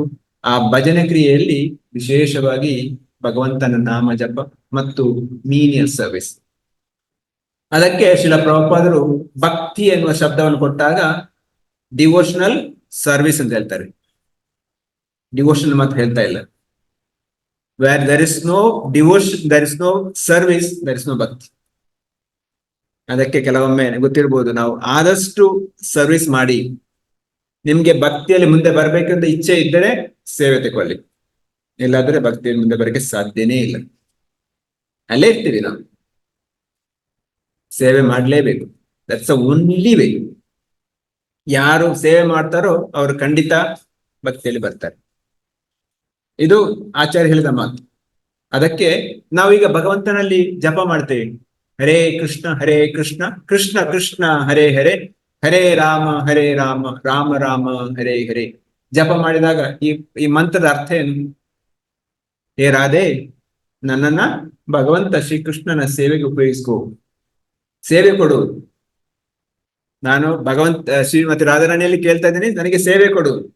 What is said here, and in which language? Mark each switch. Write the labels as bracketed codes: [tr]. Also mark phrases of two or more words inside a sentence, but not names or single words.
[kn] ಆ ಭಜನ ಕ್ರಿಯೆಯಲ್ಲಿ ವಿಶೇಷವಾಗಿ ಭಗವಂತನ ನಾಮ ಜಪ ಮತ್ತು [en] menial service. [kn] ಅದಕ್ಕೆ ಶ್ರೀಲ ಪ್ರಭುಪಾದರು ಭಕ್ತಿ ಎನ್ನುವ ಶಬ್ದವನ್ನು ಕೊಟ್ಟಾಗ [en] devotional service [kn] ಅಂತ ಹೇಳ್ತಾರೆ. ಡಿವೋಷನ್ ಮಾತ್ರ ಹೇಳ್ತಾ ಇಲ್ಲ. [en] Where there is no devotion, there is no service, there is no bhakti. [kn] ಅದಕ್ಕೆ ಕೆಲವೊಮ್ಮೆ ಗೊತ್ತಿರ್ಬೋದು, ನಾವು ಆದಷ್ಟು ಸರ್ವಿಸ್ ಮಾಡಿ, ನಿಮ್ಗೆ ಭಕ್ತಿಯಲ್ಲಿ ಮುಂದೆ ಬರ್ಬೇಕಂತ ಇಚ್ಛೆ ಇದ್ದರೆ ಸೇವೆ ತಗೊಳ್ಳಿ, ಇಲ್ಲಾದ್ರೆ ಭಕ್ತಿಯಲ್ಲಿ ಮುಂದೆ ಬರಕ್ಕೆ ಸಾಧ್ಯನೇ ಇಲ್ಲ. ಅಲ್ಲೇ ಇರ್ತೀವಿ ನಾವು. ಸೇವೆ ಮಾಡ್ಲೇಬೇಕು. [en] That's only way. [kn] ಯಾರು ಸೇವೆ ಮಾಡ್ತಾರೋ ಅವರು ಖಂಡಿತ ಭಕ್ತಿಯಲ್ಲಿ ಬರ್ತಾರೆ. ಇದು ಆಚಾರ್ಯ ಹೇಳಿದ ಮಾತು. ಅದಕ್ಕೆ ನಾವೀಗ ಭಗವಂತನಲ್ಲಿ ಜಪ ಮಾಡ್ತೇವೆ, [sa] ಹರೇ ಕೃಷ್ಣ ಹರೇ ಕೃಷ್ಣ ಕೃಷ್ಣ ಕೃಷ್ಣ ಹರೇ ಹರೇ ಹರೇ ರಾಮ ರಾಮ ರಾಮ ಹರೇ ಹರೇ. [kn] ಜಪ ಮಾಡಿದಾಗ ಈ ಮಂತ್ರದ ಅರ್ಥ ಏನು? ಹೇ ರಾಧೆ, ನನ್ನನ್ನ ಭಗವಂತ ಶ್ರೀಕೃಷ್ಣನ ಸೇವೆಗೆ ಉಪಯೋಗಿಸ್ಕೋ, ಸೇವೆ ಕೊಡು. ನಾನು ಭಗವಂತ ಶ್ರೀಮತಿ ರಾಧಾರಾಣಿಯಲ್ಲಿ ಕೇಳ್ತಾ ಇದ್ದೀನಿ, ನನಗೆ ಸೇವೆ ಕೊಡು.